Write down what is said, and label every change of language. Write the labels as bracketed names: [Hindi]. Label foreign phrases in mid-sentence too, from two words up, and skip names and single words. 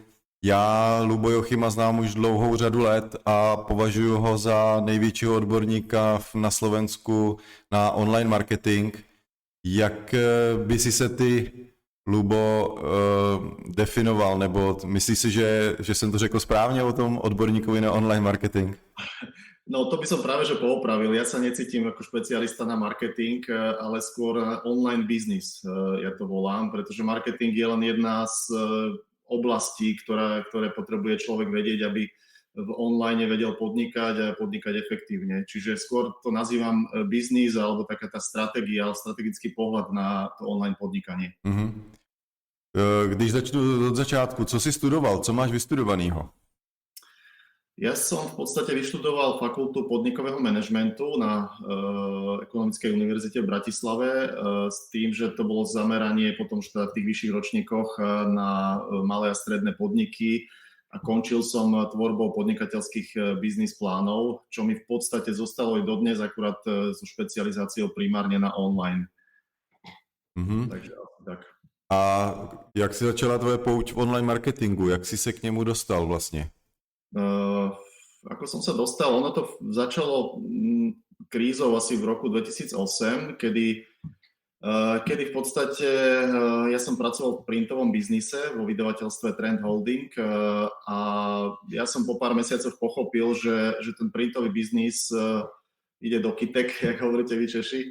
[Czech] Já Lubo Jochima znám už dlouhou řadu let a považuji ho za největšího odborníka na Slovensku na [English] online marketing. [Czech] Jak by si se ty, Lubo, definoval, nebo myslíš si, že jsem to řekl správně o tom odborníkovi na [English] online marketing? [Slovak] No to by som práve že poopravil. Ja sa necítim ako špecialista na marketing, ale skôr [English] online business, [Slovak] ja to volám, pretože marketing je len jedna z oblastí, ktoré potrebuje človek vedieť, aby v online vedel podnikať a podnikať efektívne. Čiže skôr to nazývam biznis alebo taká tá stratégia, strategický pohľad na to online podnikanie. Mm-hmm. [Czech] Když začnu od začátku, co jsi studoval? Co máš vystudovanýho? [Slovak] Ja som v podstate vyštudoval fakultu podnikového manažmentu na Ekonomickej univerzite v Bratislave s tým, že to bolo zameranie potom v tých vyšších ročníkoch na malé a stredné podniky a končil som tvorbou podnikateľských biznis plánov, čo mi v podstate zostalo aj dodnes, akurát so špecializáciou primárne na online. Mm-hmm. Takže tak. [Czech] A jak si začala tvoje pouť v [English] online marketingu? [Czech] Jak si se k němu dostal vlastně? [Slovak] Ako som sa dostal, ono to začalo krízou asi v roku 2008, kedy v podstate ja som pracoval v printovom biznise vo vydavateľstve Trend Holding a ja som po pár mesiacoch pochopil, že ten printový biznis ide do kytek, jak hovoríte vy Češi.